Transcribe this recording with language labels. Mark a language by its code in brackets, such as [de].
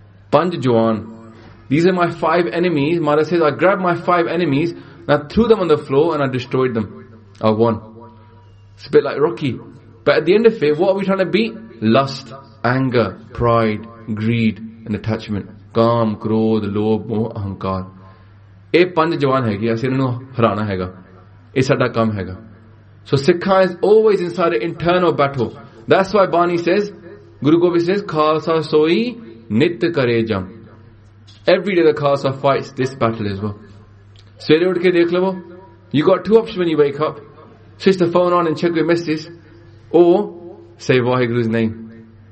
[en] Panjwan. These are my 5 enemies. Maharaj says, I grabbed my 5 enemies and I threw them on the floor and I destroyed them. I won. It's a bit like Rocky. But at the end of it, what are we trying to beat? Lust, anger, pride, greed, and attachment. [pa] ਕਾਮ, ਕ੍ਰੋਧ, ਲੋਭ, ਮੋਹ, ਅਹੰਕਾਰ. ਏਹ, ਪੰਜ ਜਵਾਨ ਹੈ ਕਿ, ਐਸੇ ਇੰਨੂ ਹਰਾਣਾ ਹੈ ਗਾ. ਏਹ, ਸਾਡਾ ਕੰਮ ਹੈ ਗਾ. [en] So, Sikha is always inside an internal battle. That's why Bani says, Guru Gobind says, [pa] Khalsa soi nit kare jam. [en] Every day the Khalsa fights this battle as well. [pa] Sere udke dekh lo, [en] you got 2 options when you wake up. Switch the phone on and check your messages. Or, say Waheguru's name.